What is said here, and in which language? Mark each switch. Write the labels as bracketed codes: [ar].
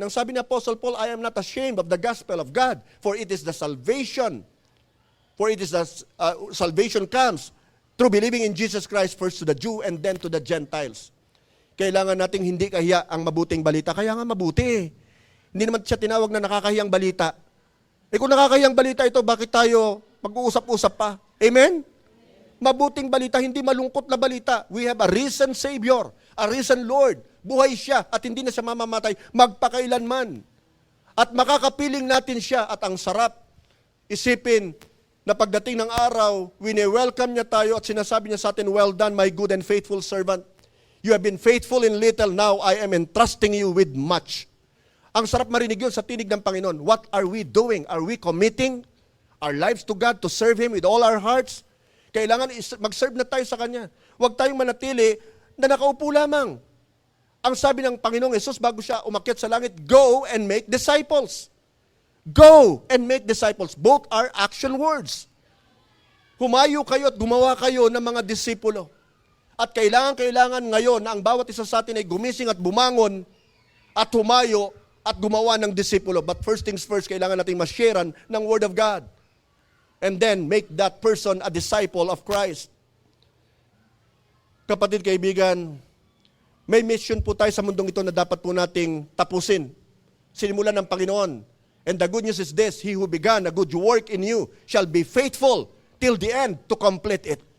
[tl] Ang sabi ni [en] Apostle Paul, I am not ashamed of the gospel of God, for it is the salvation. For it is the salvation comes through believing in Jesus Christ first to the Jew and then to the Gentiles. [tl] Kailangan nating hindi kahiya ang mabuting balita. Kaya nga mabuti. Hindi naman siya tinawag na nakakahiyang balita. Kung nakakahiyang balita ito, bakit tayo mag-uusap-usap pa? Amen? Mabuting balita, hindi malungkot na balita. [en] We have a risen Savior, a risen Lord. [tl] Buhay siya at hindi na siya mamamatay magpakailanman. At makakapiling natin siya at ang sarap isipin na pagdating ng araw, wini-welcome niya tayo at sinasabi niya sa atin, [en] well done, my good and faithful servant. You have been faithful in little, now I am entrusting you with much. [tl] Ang sarap marinig yun sa tinig ng Panginoon. [en] What are we doing? Are we committing our lives to God to serve Him with all our hearts? [tl] Kailangan mag-serve na tayo sa Kanya. Huwag tayong manatili na nakaupo lamang. Ang sabi ng Panginoong Yesus bago siya umakyat sa langit, [en] go and make disciples. Go and make disciples. Both are action words. [tl] Humayo kayo at gumawa kayo ng mga disipulo. At kailangan ngayon na ang bawat isa sa atin ay gumising at bumangon at humayo at gumawa ng disipulo. [en] But first things first, [tl] kailangan natin ma-sharean ng Word of God. [en] And then, make that person a disciple of Christ. [tl] Kapatid, kaibigan, may mission po tayo sa mundong ito na dapat po nating tapusin. Sinimulan ng Panginoon. [en] And the good news is this, He who began a good work in you shall be faithful till the end to complete it.